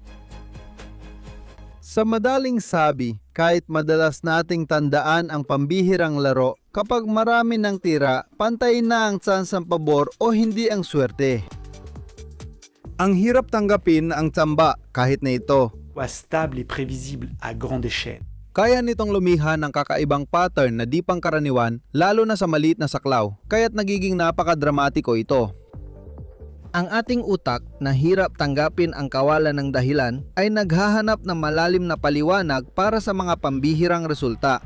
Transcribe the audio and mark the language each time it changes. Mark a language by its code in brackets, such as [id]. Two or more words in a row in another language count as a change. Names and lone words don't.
[tl] Sa madaling sabi, kahit madalas nating tandaan ang pambihirang laro, kapag marami ng tira, pantay na ang tsansang pabor o hindi ang swerte. Ang hirap tanggapin ang tsamba kahit na ito. [fr] Stable et prévisible à grande échelle. [tl] Kaya nitong lumihan ng kakaibang pattern na di pangkaraniwan lalo na sa maliit na saklaw, kaya't nagiging napakadramatiko ito. Ang ating utak na hirap tanggapin ang kawalan ng dahilan ay naghahanap ng malalim na paliwanag para sa mga pambihirang resulta.